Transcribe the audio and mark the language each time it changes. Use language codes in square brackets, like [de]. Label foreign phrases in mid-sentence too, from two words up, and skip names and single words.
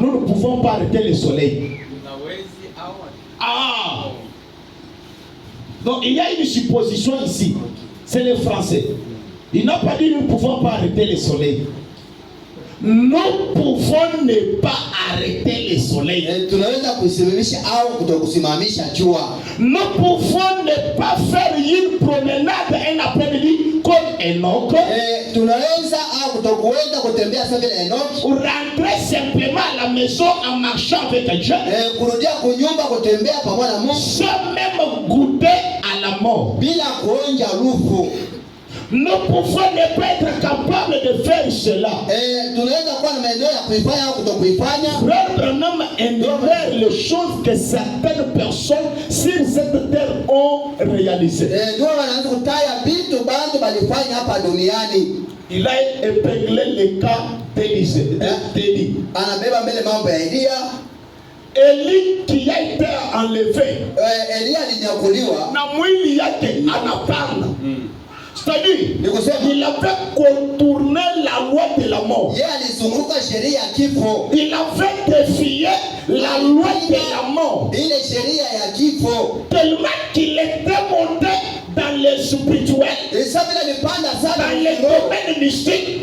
[fr] Nous ne pouvons pas arrêter le soleil. Ah! Donc il y a une supposition ici. C'est le français. Il n'a pas dit nous ne pouvons pas arrêter le soleil. nous pouvons ne pas arrêter le soleil. [sw] Tunaweza kusimamisha au kutokusimamisha jua. [fr] Nous pouvons ne pas faire une promenade un après-midi comme Enoch. [sw] Tunaweza au kutokuweza kutembea sawa vile Enoch. [fr] Ou rentrer simplement à la maison en marchant avec Dieu. [sw] Kurudia kunyumba kutembea pamoja na Mungu. [fr] Sans même goûter à la mort. [sw] Bila kuonja lufu. [fr] Nous pouvons ne pas être capables de faire cela. [sw] Tunaweza kuwa na maeneo ya kuifanya au kutokuifanya. [fr] Frère Branham énumère les choses que certaines personnes sur cette terre ont réalisées. [sw] Ndio wanaanza kutaya vitu [ln] bantu balifanya [sw] hapa duniani. [fr] Il a épinglé le cas d'Élisée. [sw] Anabeba mbele mambo ya Elia. [fr] Élie qui a été enlevé. [sw] Elia alinyakuliwa. Na mwili yake anapanda. [fr] C'est-à-dire, il avait contourné la loi de la mort. Il avait défié la loi de la mort. Tellement qu'il était monté dans le spirituel, dans le domaine mystique.